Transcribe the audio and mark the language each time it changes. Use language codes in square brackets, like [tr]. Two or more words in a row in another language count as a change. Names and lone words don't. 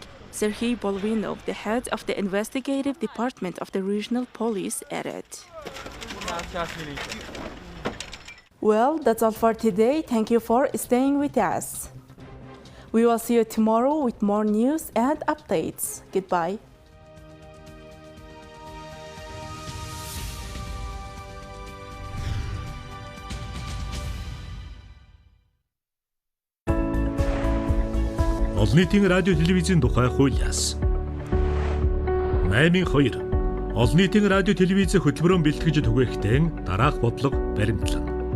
[en] Serhiy Bolvinov, the head of the investigative department of the regional police, added. Well, that's all for today. Thank you for staying with us. We will see you tomorrow with more news and updates. Goodbye. [mn] Олон нийтийн радио телевизийн тухай хууль яасан. 8.2 Олон нийтийн радио телевизийн хөтөлбөрөөр бэлтгэж түгээхдээ дараах бодлого баримтлана.